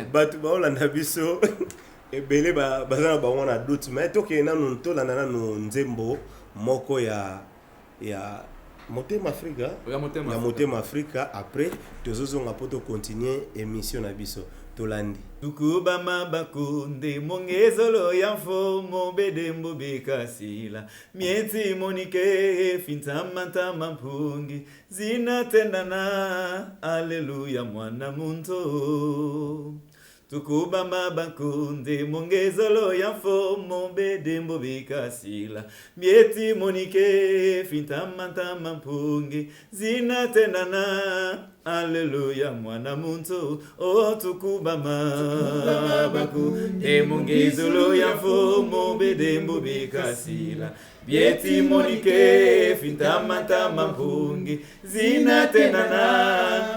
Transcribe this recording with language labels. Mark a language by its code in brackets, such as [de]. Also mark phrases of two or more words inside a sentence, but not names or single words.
[ln] Batu ba olanda biso ebele ba bazana ba wana [fr] doute mais [ln] to ke na nto la nana no nzembo moko ya Motema Africa. Ya Motema Africa après tozozonga poto continuer émission na biso. Tolandi. [kg] Tukuba mabakunde mongezolo ya fomo bedembo bekasila miezi monike fintamanta mampungi zinatendana aleluya mwana muntu. Tukuba mabakunde mongezolo ya fomo bedembo bekasila miezi monike fintamanta mampungi zinatendana Alléluia, mwana muntu, o tukubama baku, emongezolo ya fomo bedembo bekasila, bieti monike fintamanta mampungi, zinatenana.